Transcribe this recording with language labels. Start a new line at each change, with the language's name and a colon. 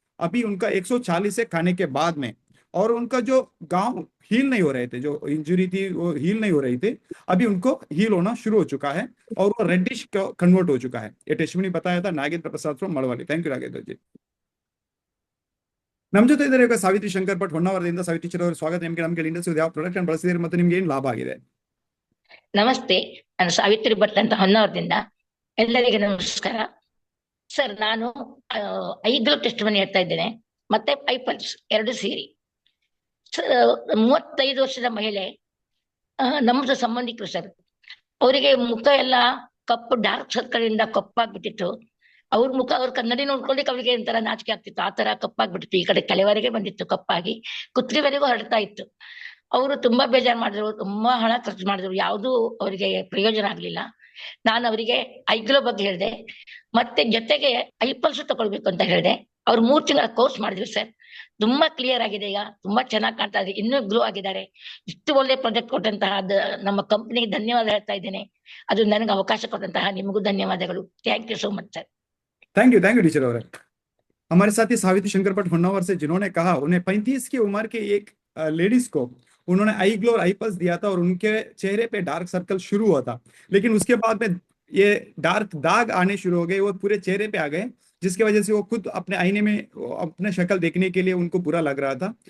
Hindi: अभी उनका 140 से खाने के बाद में, और उनका जो गांव हील नहीं हो रहे थे, जो इंजरी थी वो हील नहीं हो रही थी, अभी उनको हील होना शुरू हो चुका है और वो रेडिश कन्वर्ट हो चुका है. ये टेस्टिमनी बताया था Nagendra Prasad from मड़वाली. Thank you Nagendra जी.
Kannada: ನಮ್ಮ ಜೊತೆ ಇದ್ದಾರೆ ಈಗ ಸಾವಿತ್ರಿ ಶಂಕರ್ ಭಟ್ ಹೊನ್ನಾವರದಿಂದ. ಸಾವಿತ್ರಿ ಟೀಚರ್ ಅವರು ಸ್ವಾಗತ. ನಿಮಗೆ ನಮ್ಮ ಕಡೆಯಿಂದ ಯಾವ ಪ್ರಾಡಕ್ಟ್ ಅನ್ನು ಬಳಸಿದ್ರೆ ಮತ್ತೆ ನಿಮ್ಗೆ ಏನು ಲಾಭ ಆಗಿದೆ? ನಮಸ್ತೆ, ನಾನು ಸಾವಿತ್ರಿ ಭಟ್ ಅಂತ ಹೊನ್ನಾವರದಿಂದ. ಎಲ್ಲರಿಗೆ ನಮಸ್ಕಾರ. ಸರ್, ನಾನು ಐದು ಟೆಸ್ಟ್ ಮನಿ ಹೇಳ್ತಾ ಇದ್ದೇನೆ, ಮತ್ತೆ ಐಪಲ್ಸ್ ಎರಡು ಸೇರಿ. ಸರ್, 35 ವರ್ಷದ ಮಹಿಳೆ, ನಮ್ಮದು ಸಂಬಂಧಿಕರು ಸರ್. ಅವರಿಗೆ ಮುಖ ಎಲ್ಲ ಕಪ್ಪು ಡಾರ್ಕ್ ಸರ್ಕಲ್ ಇಂದ ಕಪ್ಪಾಗ್ಬಿಟ್ಟಿತ್ತು. ಅವ್ರ ಮುಖ, ಅವ್ರ ಕನ್ನಡಿ ನೋಡ್ಕೊಳ್ಳಿಕ್ಕೆ ಅವ್ರಿಗೆ ಒಂಥರ ನಾಚಿಕೆ ಆಗ್ತಿತ್ತು. ಆ ತರ ಕಪ್ಪಾಗ್ಬಿಟ್ಟಿತ್ತು. ಈ ಕಡೆ ತಲೆವರೆಗೆ ಬಂದಿತ್ತು, ಕಪ್ಪಾಗಿ ಕುತ್ತಿಗೆವರೆಗೂ ಹರಡ್ತಾ ಇತ್ತು. ಅವರು ತುಂಬಾ ಬೇಜಾರು ಮಾಡಿದ್ರು, ತುಂಬಾ ಹಣ ಖರ್ಚು ಮಾಡಿದ್ರು, ಯಾವುದೂ ಅವರಿಗೆ ಪ್ರಯೋಜನ ಆಗ್ಲಿಲ್ಲ. ನಾನು ಅವರಿಗೆ ಐಗ್ಲೋ ಬಗ್ಗೆ ಹೇಳಿದೆ, ಮತ್ತೆ ಜೊತೆಗೆ ಐಪಲ್ಸ್ ತಗೊಳ್ಬೇಕು ಅಂತ ಹೇಳಿದೆ. ಅವ್ರು 3 ತಿಂಗಳ ಕೋರ್ಸ್ ಮಾಡಿದ್ರು ಸರ್. ತುಂಬಾ ಕ್ಲಿಯರ್ ಆಗಿದೆ, ಈಗ ತುಂಬಾ ಚೆನ್ನಾಗಿ ಕಾಣ್ತಾ ಇದೆ, ಇನ್ನೂ ಗ್ಲೋ ಆಗಿದ್ದಾರೆ. ಇಷ್ಟು ಒಳ್ಳೆ ಪ್ರಾಜೆಕ್ಟ್ ಕೊಟ್ಟಂತಹ ನಮ್ಮ ಕಂಪನಿಗೆ ಧನ್ಯವಾದ ಹೇಳ್ತಾ ಇದ್ದೇನೆ. ಅದು ನನಗೆ ಅವಕಾಶ ಕೊಟ್ಟಂತಹ ನಿಮಗೂ ಧನ್ಯವಾದಗಳು.
English: Thank you so much sir.
Hindi: Thank you teacher और हमारे साथ ही सावित्री शंकर भट होन्नावर से, जिन्होंने कहा उन्हें 35 की उम्र के एक लेडीज को उन्होंने आई ग्लो और आई पल्स दिया था और उनके चेहरे पे डार्क सर्कल शुरू हुआ था, लेकिन उसके बाद में ये डार्क दाग आने शुरू हो गए, वो पूरे चेहरे पे आ गए, जिसकी वजह से वो खुद अपने आईने में अपने शक्ल देखने के लिए उनको बुरा लग रहा था।